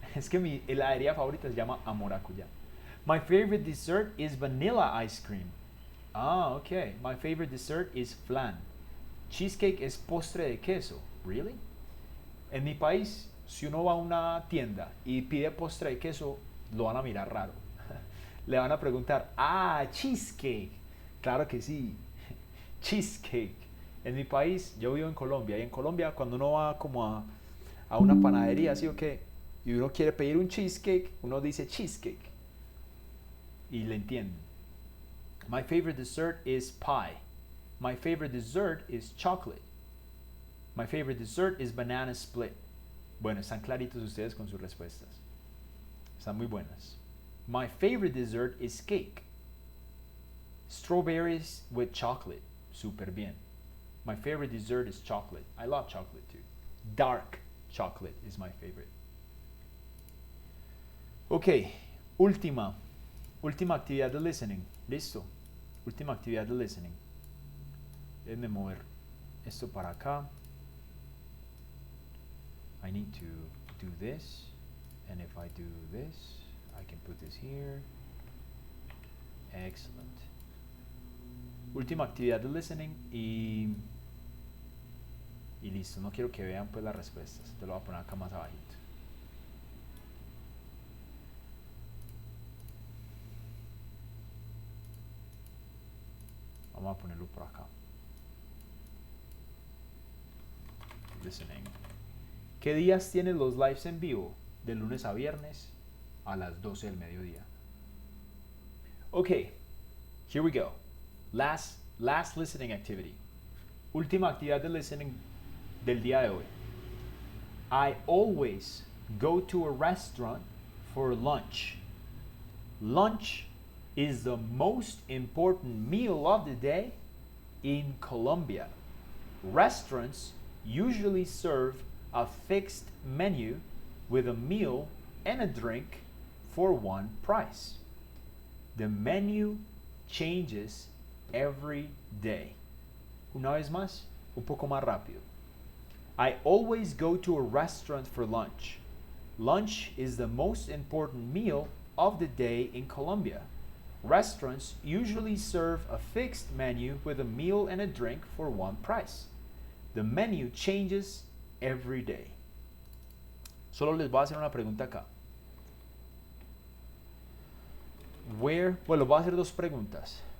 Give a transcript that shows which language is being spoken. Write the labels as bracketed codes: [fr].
[es] Es que mi heladería favorita se llama maracuyá. [en] My favorite dessert is vanilla ice cream. Ah, okay. My favorite dessert is flan. [es] Cheesecake es postre de queso. [en] Really? [es] En mi país, si uno va a una tienda y pide postre de queso, lo van a mirar raro. Le van a preguntar, cheesecake. Claro que sí. Cheesecake. En mi país, yo vivo en Colombia, y en Colombia cuando uno va como a una panadería, ¿sí o qué? Y uno quiere pedir un cheesecake, uno dice cheesecake. Y le entienden. [en] My favorite dessert is pie. My favorite dessert is chocolate. My favorite dessert is banana split. [es] Bueno, están claritos ustedes con sus respuestas. Están muy buenas. [en] My favorite dessert is cake. Strawberries with chocolate. [es] Súper bien. [en] My favorite dessert is chocolate. I love chocolate too. Dark chocolate is my favorite. [es] Ok, última actividad de listening. Listo. Última actividad de listening. Déjenme mover esto para acá. [en] I need to do this. And if I do this, I can put this here. Excellent. [es] Última actividad de listening y Y listo, no quiero que vean pues las respuestas. Te lo voy a poner acá más abajito. Vamos a ponerlo por acá. Listening. ¿Qué días tienen los lives en vivo? De lunes a viernes a las 12 del mediodía. [en] Okay, here we go. Last listening activity. [es] Última actividad de listening del día de hoy. [en] I always go to a restaurant for lunch. Lunch is the most important meal of the day in Colombia. Restaurants usually serve a fixed menu with a meal and a drink for one price. The menu changes every day. [es] Una vez más, un poco más rápido. [en] I always go to a restaurant for lunch. Lunch is the most important meal of the day in Colombia. Restaurants usually serve a fixed menu with a meal and a drink for one price. The menu changes every day. [es] Solo les voy a hacer una pregunta acá. Bueno, voy a hacer dos preguntas.